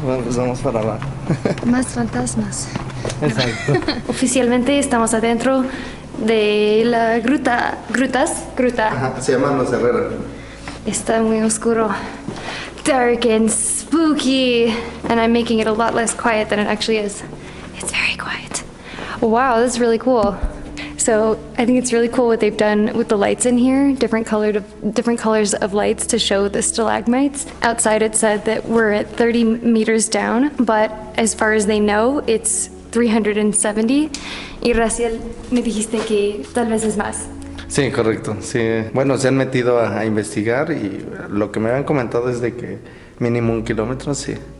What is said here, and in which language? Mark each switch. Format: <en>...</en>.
<es>Bueno, pues vamos para abajo. Más fantasmas. Exacto. Oficialmente estamos adentro de la gruta. Gruta. Ajá, se llaman los herreros. Está muy oscuro.</es> <en>Dark and spooky. And I'm making it a lot less quiet than it actually is. It's very quiet. Wow, that's really cool. So I think it's really cool what they've done with the lights in here, different colors of lights to show the stalagmites. Outside it said that we're at 30 meters down, but as far as they know, it's 370.</en> <es>Y Raziel, me dijiste que tal vez es más. Sí, correcto. Sí. Bueno, se han metido a investigar y lo que me habían comentado es de que mínimo 1 kilómetro, sí.</es>